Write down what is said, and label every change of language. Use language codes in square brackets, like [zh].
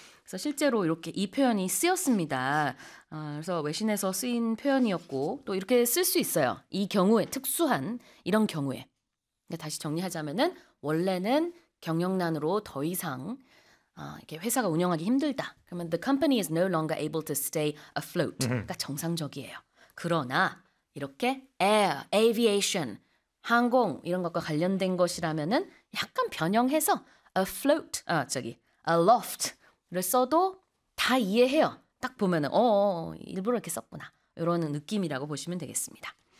[ko] 그래서 실제로 이렇게 이 표현이 쓰였습니다. 그래서 외신에서 쓰인 표현이었고 또 이렇게 쓸 수 있어요. 이 경우에 특수한 이런 경우에. 근데 다시 정리하자면은 원래는 경영난으로 더 이상 이렇게 회사가 운영하기 힘들다. [en] 그러면 the company is no longer able to stay afloat. [ko] 그러니까 정상적이에요. 그러나 이렇게 air, aviation, 항공 이런 것과 관련된 것이라면은 약간 변형해서 afloat, aloft를 써도 다 이해해요. 딱 보면은 일부러 이렇게 썼구나 이런 느낌이라고 보시면 되겠습니다.